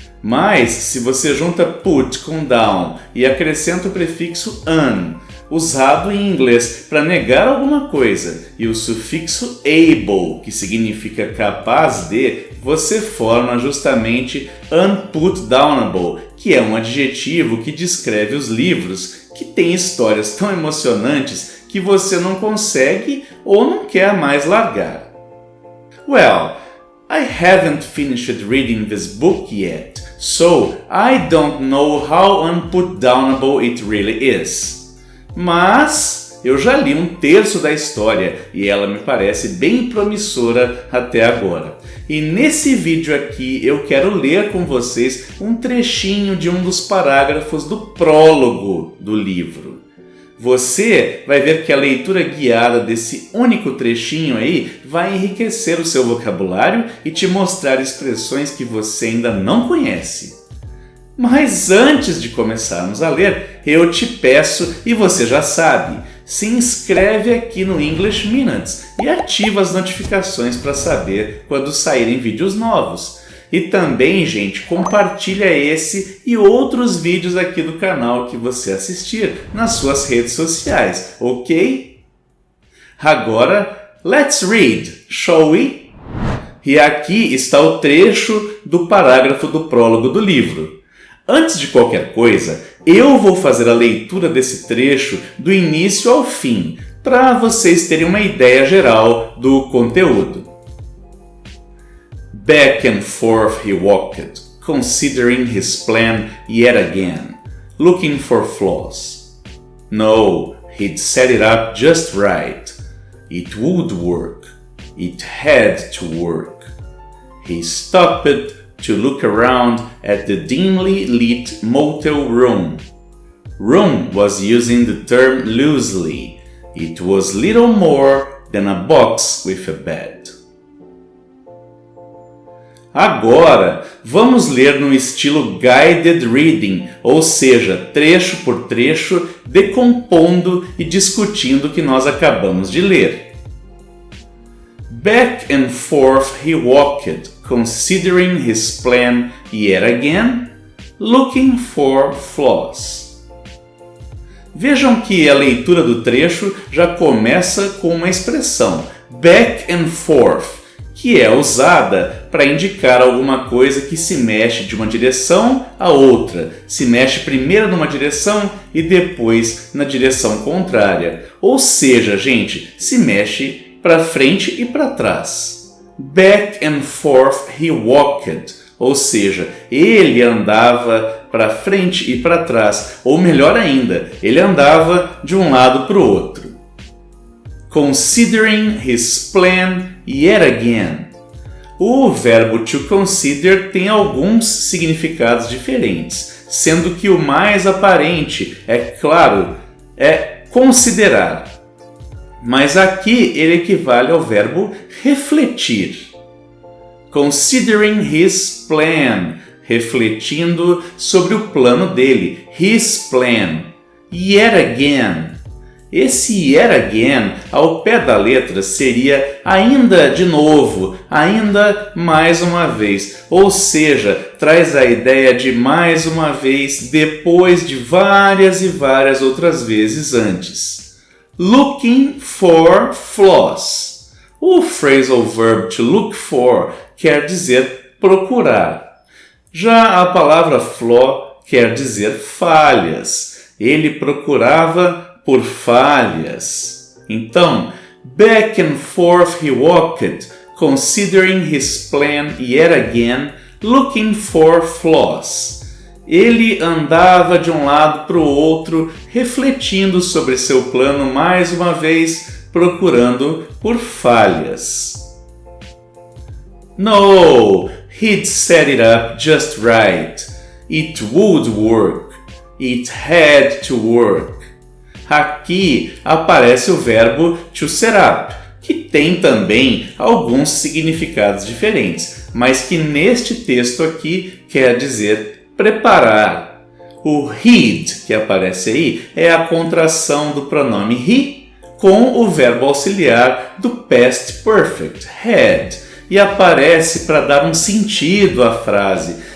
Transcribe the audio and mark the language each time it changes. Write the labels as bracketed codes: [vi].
[pt] Mas, se você junta put com down e acrescenta o prefixo un, usado em inglês para negar alguma coisa, e o sufixo able, que significa capaz de, você forma justamente unputdownable, que é um adjetivo que descreve os livros que têm histórias tão emocionantes que você não consegue ou não quer mais largar. [en] Well, I haven't finished reading this book yet, so I don't know how unputdownable it really is. [pt] Mas eu já li um terço da história e ela me parece bem promissora até agora. E nesse vídeo aqui eu quero ler com vocês um trechinho de um dos parágrafos do prólogo do livro. Você vai ver que a leitura guiada desse único trechinho aí vai enriquecer o seu vocabulário e te mostrar expressões que você ainda não conhece. Mas antes de começarmos a ler, eu te peço, e você já sabe, se inscreve aqui no English Minutes e ativa as notificações para saber quando saírem vídeos novos. E também, gente, compartilha esse e outros vídeos aqui do canal que você assistir nas suas redes sociais, ok? Agora, [en] let's read, shall we? [pt] E aqui está o trecho do parágrafo do prólogo do livro. Antes de qualquer coisa, eu vou fazer a leitura desse trecho do início ao fim, para vocês terem uma ideia geral do conteúdo. [en] Back and forth he walked, considering his plan yet again, looking for flaws. No, he'd set it up just right. It would work. It had to work. He stopped to look around at the dimly lit motel room. Room was using the term loosely. It was little more than a box with a bed. [pt] Agora, vamos ler no estilo guided reading, ou seja, trecho por trecho, decompondo e discutindo o que nós acabamos de ler. [en] Back and forth he walked, considering his plan yet again, looking for flaws. [pt] Vejam que a leitura do trecho já começa com uma expressão, [en] back and forth, [pt] que é usada para indicar alguma coisa que se mexe de uma direção a outra, se mexe primeiro numa direção e depois na direção contrária. Ou seja, gente, se mexe para frente e para trás. [en] Back and forth he walked, [pt] ou seja, ele andava para frente e para trás, ou melhor ainda, ele andava de um lado para o outro. [en] Considering his plan yet again. [pt] O verbo to consider tem alguns significados diferentes, sendo que o mais aparente, é claro, é considerar. Mas aqui ele equivale ao verbo refletir. [en] Considering his plan. [pt] refletindo sobre o plano dele, [en] his plan. Yet again. [pt] Esse [en] yet again, [pt] ao pé da letra, seria ainda de novo, ainda mais uma vez. Ou seja, traz a ideia de mais uma vez depois de várias e várias outras vezes antes. [en] Looking for flaws. [pt] O phrasal verb to look for quer dizer procurar. Já a palavra flaw quer dizer falhas. Ele procurava por falhas. Então, [en] back and forth he walked, considering his plan yet again, looking for flaws. [pt] Ele andava de um lado para o outro, refletindo sobre seu plano mais uma vez, procurando por falhas. [en] No, he'd set it up just right. It would work. It had to work. [pt] Aqui aparece o verbo to set up, que tem também alguns significados diferentes, mas que neste texto aqui quer dizer preparar. O he'd, que aparece aí, é a contração do pronome he com o verbo auxiliar do past perfect, had, e aparece para dar um sentido à frase.